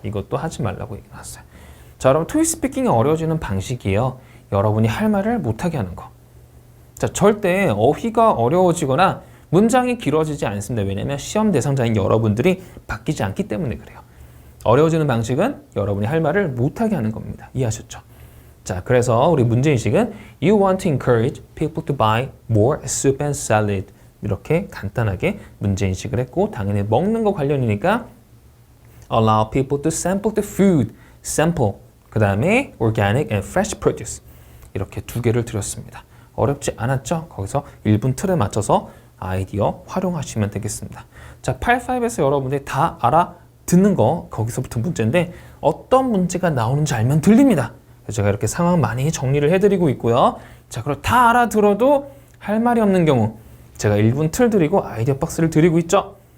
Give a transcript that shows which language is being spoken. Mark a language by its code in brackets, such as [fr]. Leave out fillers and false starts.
[ko] 이것도 하지 말라고 얘기 나왔어요. 자, 여러분 토익 스피킹이 어려워지는 방식이에요. 여러분이 할 말을 못하게 하는 거. 자, 절대 어휘가 어려워지거나 문장이 길어지지 않습니다. 왜냐하면 시험 대상자인 여러분들이 바뀌지 않기 때문에 그래요. 어려워지는 방식은 여러분이 할 말을 못하게 하는 겁니다. 이해하셨죠? 자, 그래서 우리 문제인식은 [en] You want to encourage people to buy more soup and salad. [ko] 이렇게 간단하게 문제인식을 했고 당연히 먹는 거 관련이니까 [en] Allow people to sample the food. sample. 그 다음에 organic and fresh produce. [ko] 이렇게 두 개를 드렸습니다. 어렵지 않았죠? 거기서 1분 틀에 맞춰서 아이디어 활용하시면 되겠습니다. 자, 85에서 여러분들이 다 알아듣는 거 거기서부터 문제인데 어떤 문제가 나오는지 알면 들립니다. 제가 이렇게 상황 많이 정리를 해드리고 있고요. 자, 그럼 다 알아들어도 할 말이 없는 경우 제가 1분 틀 드리고 아이디어 박스를 드리고 있죠.